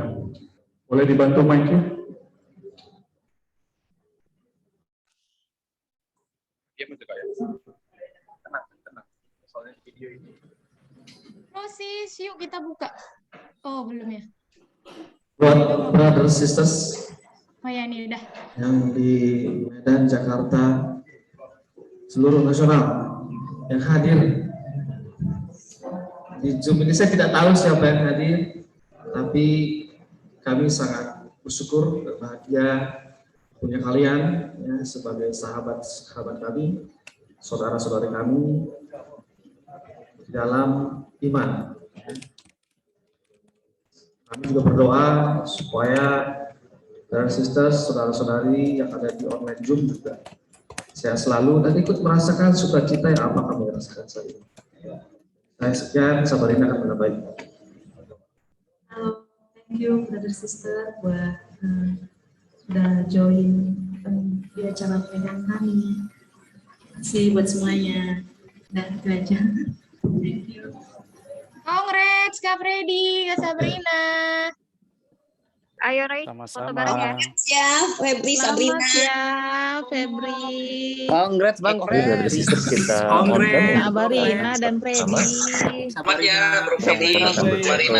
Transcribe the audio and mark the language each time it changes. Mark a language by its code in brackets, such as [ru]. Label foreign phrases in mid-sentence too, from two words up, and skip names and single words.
[id] Boleh dibantu mic-nya? Sis, yuk kita buka. Oh, belum ya? Buat [en] brother sisters [id] Oh ya, ini udah. yang di Medan, Jakarta, seluruh nasional yang hadir di Zoom ini, saya tidak tahu siapa yang hadir, tapi kami sangat bersyukur berbahagia punya kalian ya, sebagai sahabat kami, saudara-saudari kami di dalam iman. Kami juga berdoa supaya dan sisters, saudara-saudari yang ada di online Zoom juga sehat selalu dan ikut merasakan sukacita yang apa kami rasakan saat ini. Saya sekian, Sabarina akan menabai. [en] Thank you brother sister [id] buat sudah join di acara pernikahan kami. Terima kasih buat semuanya. Dan itu aja. [en] Thank you. [id] Congrats Kak Freddy, Kak Sabrina. Ayo Ray, foto bareng ya. Ya, Febri, Sabrina. Ya, Febri. Congrats Bang, Dari sisters kita. Congrats. Sabrina dan Freddy. Selamat ya, Bro Freddy, Marina.